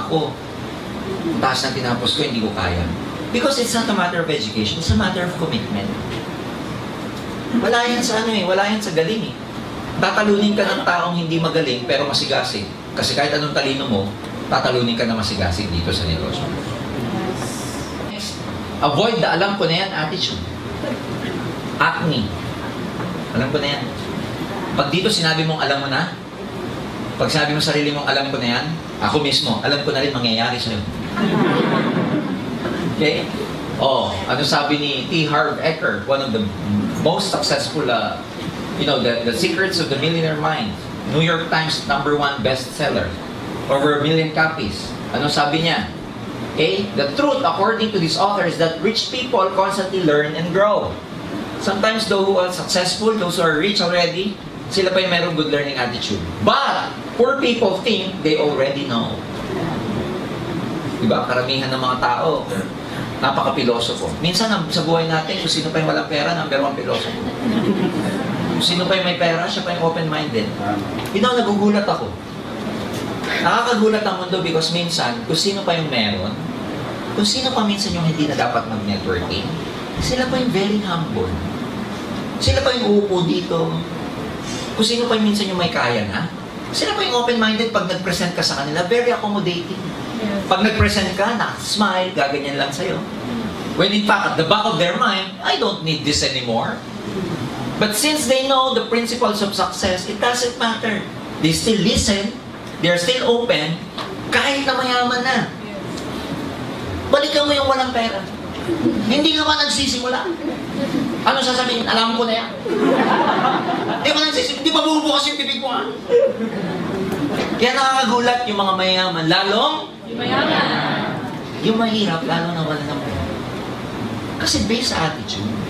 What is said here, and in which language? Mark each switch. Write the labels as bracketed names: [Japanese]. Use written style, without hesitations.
[Filipino] Ako, taas ng tinapos ko, hindi ko kaya. [English] Because it's not a matter of education, it's a matter of commitment. [Filipino] Wala yan sa wala yan sa galing eh. Tatalunin ka ng taong hindi magaling pero masigasig. Kasi kahit anong talino mo, tatalunin ka na masigasig dito sa negosyo. [English] Next, avoid the [Filipino] alam ko na yan attitude. Acne. Alam ko na yan. Pag dito sinabi mong alam mo na, pag sinabi mo sarili mong alam ko na yan, ako mismo, alam ko na rin mangyayari sa'yo. Okay? Oh, ano sabi ni T. [English] Harv Eker, one of the most successful, the secrets of the millionaire mind. New York Times #1 bestseller. Over 1 million copies. [Filipino] Ano sabi niya? [English] Okay? The truth, according to this author, is that rich people constantly learn and grow. Sometimes those who are successful, those who are rich already, [Filipino] sila pa yung mayroong [English] good learning attitude. But, poor people think they already know. [Filipino] Diba? Karamihan ng mga tao, napaka-pilosofo. Minsan sa buhay natin, kung sino pa yung walang pera, #1 pilosofo. Kung sino pa yung may pera, siya pa yung open-minded. Nagugulat ako. Nakakagulat ang mundo because minsan, kung sino pa yung meron, kung sino pa minsan yung hindi na dapat mag-networking, sila pa yung [English] very humble. [Filipino] Sila pa yung uupo dito. Kung sino pa yung minsan yung may kaya na, sila pa yung open-minded pag nag-present ka sa kanila, [English] very accommodating. [Filipino] Pag nag-present ka, smile, gaganyan lang sa'yo. [English] When in fact, at the back of their mind, I don't need this anymore. But since they know the principles of success, it doesn't matter. They still listen, they're still open, [Filipino] kahit na mayaman na. Balikan mo yung walang pera. Hindi ka ba nagsisimula? Ano sasabihin? Alam ko na yan. Hindi ba nagsisimula? Hindi ba bubukas yung bibig mo? Kaya nakakagulat yung mga mayaman. Lalong? Yung mayaman. Yung mahirap, lalo na wala ng pera. Kasi based sa attitude.